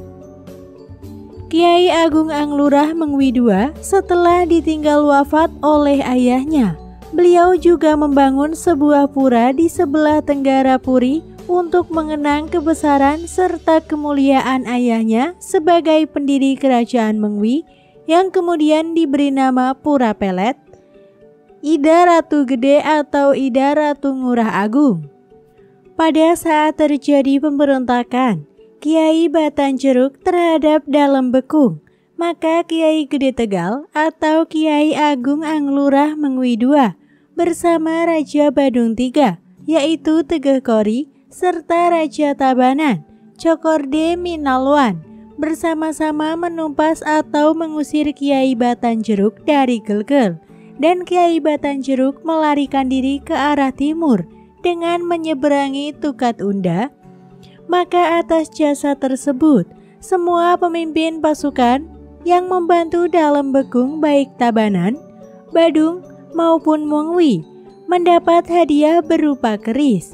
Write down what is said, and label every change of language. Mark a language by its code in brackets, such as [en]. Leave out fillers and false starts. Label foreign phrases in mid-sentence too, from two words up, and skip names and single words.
[id] Kiai Agung Anglurah Mengwi II setelah ditinggal wafat oleh ayahnya, beliau juga membangun sebuah pura di sebelah tenggara Puri untuk mengenang kebesaran serta kemuliaan ayahnya sebagai pendiri kerajaan Mengwi yang kemudian diberi nama Pura Pelet, Ida Ratu Gede atau Ida Ratu Ngurah Agung. Pada saat terjadi pemberontakan Kiai Batanjeruk terhadap Dalem Bekung, maka Kiai Gede Tegal atau Kiai Agung Anglurah Mengwi II bersama Raja Badung III yaitu Tegeh Kori serta Raja Tabanan, Cokorde Minalwan bersama-sama menumpas atau mengusir Kiai Batanjeruk dari Gelgel. Dan Kiai Batanjeruk melarikan diri ke arah timur dengan menyeberangi Tukat Unda. Maka atas jasa tersebut, semua pemimpin pasukan yang membantu Dalem Bekung baik Tabanan, Badung maupun Mengwi mendapat hadiah berupa keris.